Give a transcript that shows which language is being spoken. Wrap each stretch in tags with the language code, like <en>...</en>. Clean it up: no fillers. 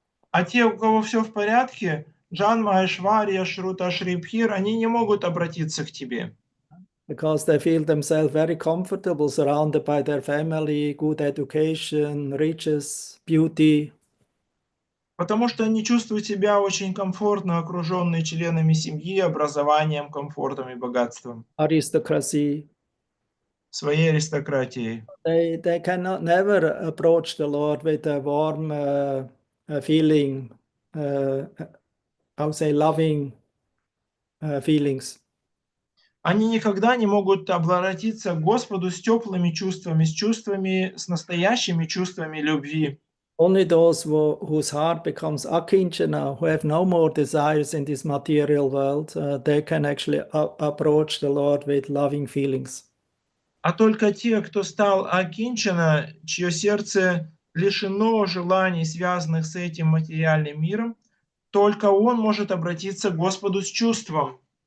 <ru>а те, у кого все в порядке, Джанма, Айшварья, Шрута, Шрибхир, они не могут обратиться к тебе.</ru> <en>Because they feel themselves very comfortable, surrounded by their family, good education, riches, beauty.</en> <ru>Потому что они чувствуют себя очень комфортно, окруженные членами семьи, образованием, комфортом и богатством.</ru> <en>Aristocracy.</en> <ru>Своей аристократией.</ru> <en>They cannot never approach the Lord with a warm feeling, I would say loving feelings.</en> <ru>Они никогда не могут обратиться к Господу с теплыми чувствами, с настоящими чувствами любви.</ru> <en>Only those whose heart becomes akinchana, who have no more desires in this material world, they can actually approach the Lord with loving feelings.</en> <ru>А только те, кто стал акинчана, чье сердце лишено желаний, связанных с этим материальным миром, только он может обратиться к Господу с чувством.</ru>